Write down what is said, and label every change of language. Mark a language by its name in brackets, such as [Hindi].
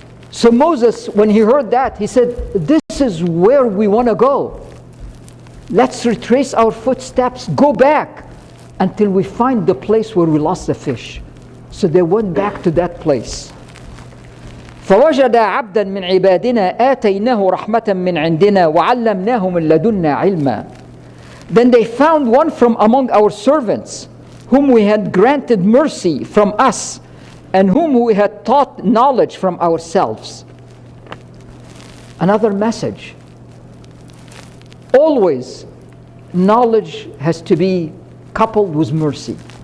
[English] So Moses, when he heard that, he said, this is where we want to go. Let's retrace our footsteps, go back until we find the place where we lost the fish. So they went back to that place. [Arabic] فوجد عبدا من عبادنا آتيناه رحمة من عندنا وعلمناه من لدنا علما. [English] Then they found one from among our servants, whom we had granted mercy from us, and whom we had taught knowledge from ourselves. Another message. Always, knowledge has to be coupled with mercy.